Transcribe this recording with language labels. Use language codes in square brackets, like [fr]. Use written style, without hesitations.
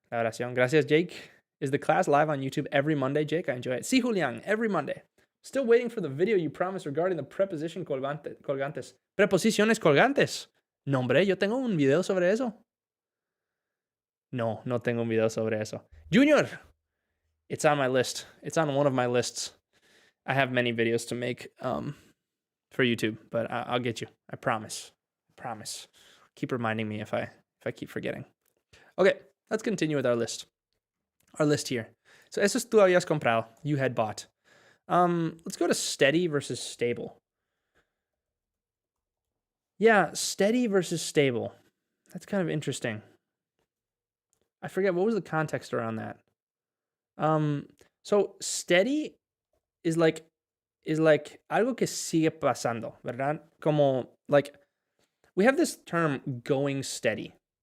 [es] La oración. Gracias, Jake. [en] Is the class live on YouTube every Monday, Jake? I enjoy it. [es] Sí, Julián, [en] every Monday. Still waiting for the video you promised regarding the preposition colgantes. [es] Preposiciones colgantes. No, hombre, yo tengo un video sobre eso. No tengo un video sobre eso. [en] Junior! It's on my list. It's on one of my lists. I have many videos to make for YouTube, but I'll get you. I promise. Keep reminding me if I keep forgetting. Okay, let's continue with our list. Our list here. [es] So, eso es tú habías comprado. [en] You had bought. Let's go to steady versus stable. Yeah, steady versus stable. That's kind of interesting. I forget, what was the context around that? So steady is like [es] algo que sigue pasando, ¿verdad? Como, like, [en] We have this term going steady.